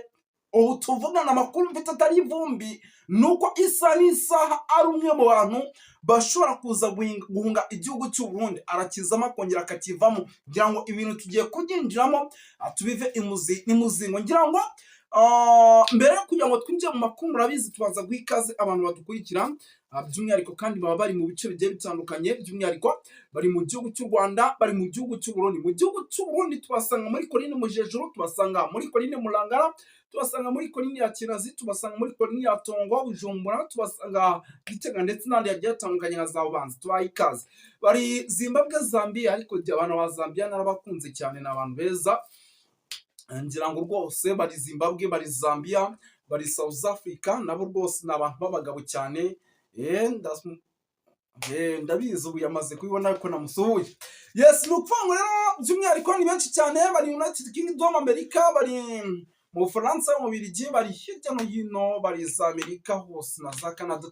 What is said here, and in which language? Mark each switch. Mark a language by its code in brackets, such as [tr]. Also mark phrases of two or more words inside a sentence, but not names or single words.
[rw] Ubu tuvugana amakuru mfite atari ivumbi, nuko isaha n'isaha ari umwe mu bantu bashobora kuza guhunga igihugu cy'u Burundi, arakizamo akongera akakivamo. Ngira ngo ibintu tugiye kubyinjiramo tubive imuzingo. Ngira ngo mbere yo kugira ngo twinjire mu makuru, murabizi tubaza guha ikaze abantu badukurikira, by'umwihariko kandi baba bari mu bice bigiye bitandukanye, by'umwihariko bari mu gihugu cy'u Rwanda, bari mu gihugu cy'u Burundi. Mu gihugu cy'u Burundi tubasanga muri Komine Mujejuru, tubasanga muri Komine Murangara, tubasanga muri Komine ya Kinazi, tubasanga muri Komine ya Tongo, Bujumbura, tubasanga Gitega, ndetse n'andi yagiye atandukanye nka za Bubanza. Tubaha ikaze. Bari Zimbabwe, Zambia, ariko abantu ba Zambia narabakunze cyane, ni abantu beza. Ngira ngo rwose bari Zimbabwe, bari Zambia, bari South Africa, nabo rwose ni abantu b'abagabo cyane. Ndabizi ubu yamaze kubibona ko namusuhuye. Yes, nukuvuga ngo rero by'umwihariko ni benshi cyane. Bari United Kingdom, Amerika, bari mu Bufaransa, mu Bubiligi, bari hirya no hino, bari za Amerika hose na za Canada.